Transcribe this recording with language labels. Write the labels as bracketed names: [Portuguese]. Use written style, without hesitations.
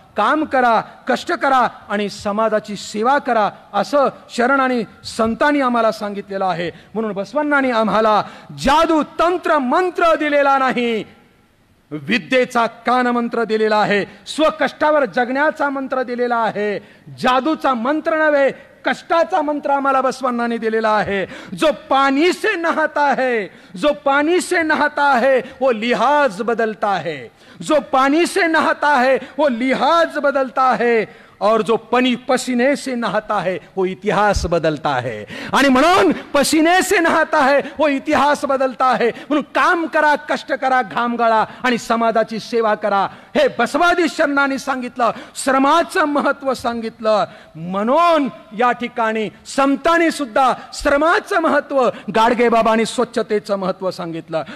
[Marathi] काम करा, कष्ट करा आणि समाजाची सेवा करा, असं शरण आणि संतांनी आम्हाला सांगितलेलं आहे. म्हणून बसवण्णांनी आम्हाला जादू तंत्र मंत्र दिलेला नाही, विद्येचा कानमंत्र दिलेला आहे. स्वकष्टावर जगण्याचा मंत्र दिलेला आहे. जादूचा मंत्र नव्हे, कष्टाचा मंत्र आम्हाला बसवण्णांनी दिलेला आहे. [Hindi] जो पानी से नहाता है, जो पानी से नहाता है वो लिहाज बदलता है. जो पानी से नहाता है वो लिहाज बदलता है और जो पसीने से नहाता है वो इतिहास बदलता है. [Marathi] आणि म्हणून [Hindi] पसीने से नहाता है वो इतिहास बदलता है. [Marathi] म्हणून काम करा, कष्ट करा, घाम गाळा आणि समाजाची सेवा करा. हे बसवादी शरणांनी सांगितलं, श्रमाचं महत्व सांगितलं. म्हणून या ठिकाणी संतांनी सुद्धा श्रमाचं महत्व, गाडगे बाबांनी स्वच्छतेचं महत्व सांगितलं.